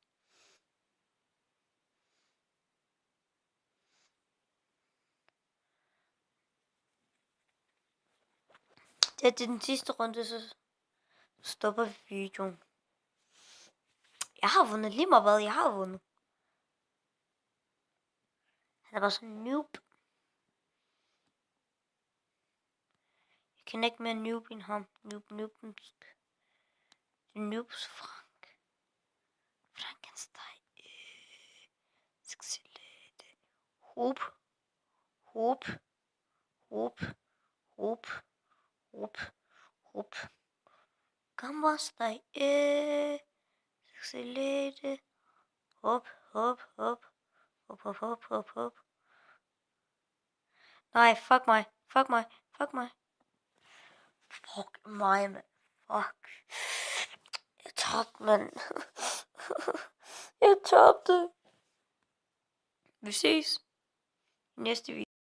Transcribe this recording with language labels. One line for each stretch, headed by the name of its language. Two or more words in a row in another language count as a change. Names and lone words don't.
Danish: Det er den sidste runde, så stopper vi videoen. Jeg har vundet lige meget hvad, jeg har vundet. Han er bare sådan noob. Jeg kender ikke mere noob end ham. Noobs Frank. Frankenstein. Excellent. Hoop. Hoop. Hoop. Hoop. Hoop. Hoop. Gammastai. Excellent. Hop, hop, hop. Hop, hop, hop, hop, hop. Nej, fuck mig. Fuck mig. Fuck mig. Fuck mig, mand. Fuck. Jeg tabte, mand. Jeg tabte. Vi ses. Næste video.